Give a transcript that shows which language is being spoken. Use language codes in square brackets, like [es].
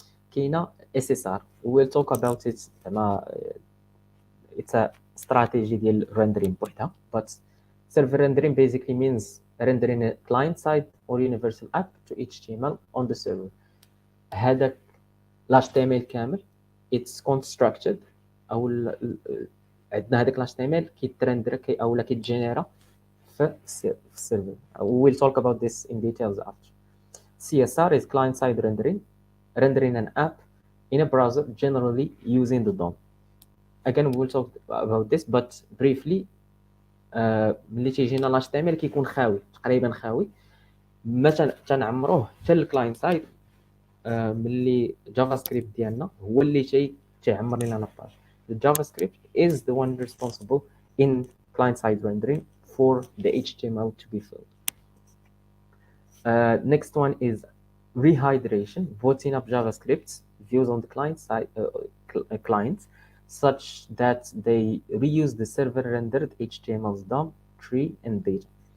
[ar] كاينه [en] SSR, we will talk about it. It's a strategy [ar] ديال [en] rendering [ar] بوحدها, [en] but server rendering basically means rendering a client side or universal app to HTML on the server. [ar] هذاك HTML كامل [en] it's constructed [ar] او عندنا هذاك HTML كيترندر اولا كيتجينيرا في السيرفر. [en] We'll talk about this in details after. CSR is client-side rendering an app in a browser generally using the DOM. Again, we'll talk about this, but briefly. [ar] ملي تيجينا ال HTML كيكون خاوي تقريبا خاوي، ما تنعمروه حتى الكلاينت سايد. ملي جافا سكريبت ديالنا هو اللي تيعمر لنا لاباج. [en] الجافا سكريبت is the one responsible in client side rendering for the HTML to be filled. Next one is rehydration, voting up JavaScript views on the client side clients such that they reuse the server rendered HTML's DOM, tree, and data.